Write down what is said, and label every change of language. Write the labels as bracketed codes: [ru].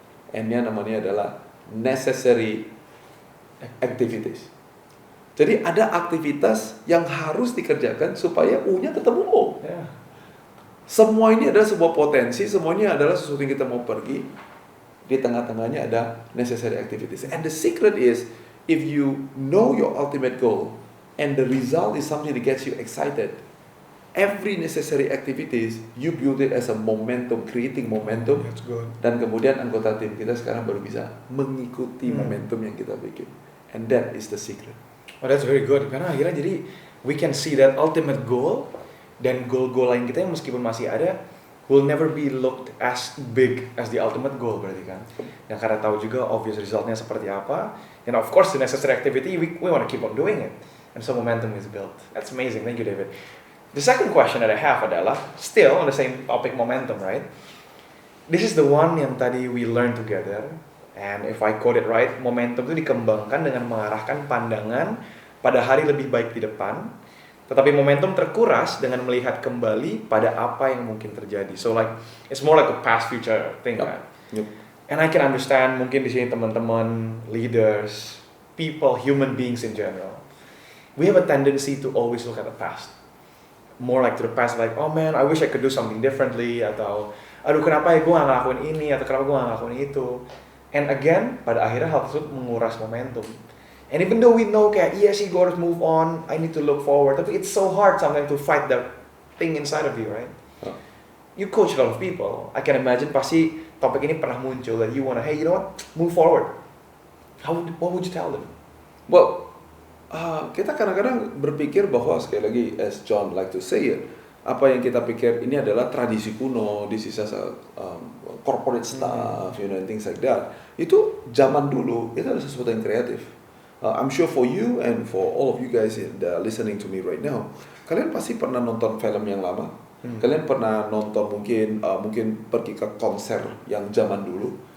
[id] N-nya namanya adalah necessary activities. Jadi ada aktivitas yang harus dikerjakan supaya U-nya ketemu O. Semua ini adalah sebuah potensi, semuanya adalah sesuatu yang kita mau pergi. Di tengah-tengahnya ada necessary activities. [en] And the secret is, if you know your ultimate goal, and the result is something that gets you excited, every necessary activities, you build it as a momentum, creating momentum. That's good. [id] Dan kemudian anggota tim kita sekarang baru bisa mengikuti momentum yang kita bikin. [en] And that is the secret. Oh, that's very good. [id] Karena akhirnya jadi, [en] we can see that ultimate goal, [id] dan goal-goal lain kita yang meskipun masih ada, [en] will never be looked as big as the ultimate goal, [id] berarti kan. Yang karena tahu juga obvious resultnya seperti apa, [en] and of course the necessary activity, we want to keep on doing it, and so momentum is built. That's amazing. Thank you, David. The second question that I have adalah still on the same topic, momentum, right? This is the one [id] yang tadi [en] we learned together, and if I quote it right, [id] momentum itu dikembangkan dengan mengarahkan pandangan pada hari lebih baik di depan. Tetapi momentum terkuras dengan melihat kembali pada apa yang mungkin terjadi. [en] So like, it's more like a past future thing, kan? And I can understand [id] mungkin di sini teman-teman, [en] leaders, people, human beings in general. We have a tendency to always look at the past. More like to the past, like, oh man, I wish I could do something differently. [id] Atau, aduh kenapa ya gue gak ngelakuin ini, atau kenapa gue gak ngelakuin itu. [en] And again, [id] pada akhirnya hal tersebut menguras momentum. [en] And even though we know [id] kayak, iya sih gue harus [en] move on, I need to look forward, tapi it's so hard sometimes to fight that thing inside of you, right? You coach a lot of people. I can imagine [id] pasti topik ini pernah muncul [en] that you wanna, hey, you know what? Move forward. What would you tell them? Well, [id] kita kadang-kadang berpikir bahwa, sekali lagi, [en] as John like to say it, [id] apa yang kita pikir ini adalah tradisi kuno, [en] this is a corporate stuff, you know, and things like that. [id] Itu zaman dulu, itu adalah sesuatu yang kreatif. [en] I'm sure for you and for all of you guys that are listening to me right now, [id] kalian pasti pernah nonton film yang lama. Kalian pernah nonton mungkin pergi ke konser yang zaman dulu.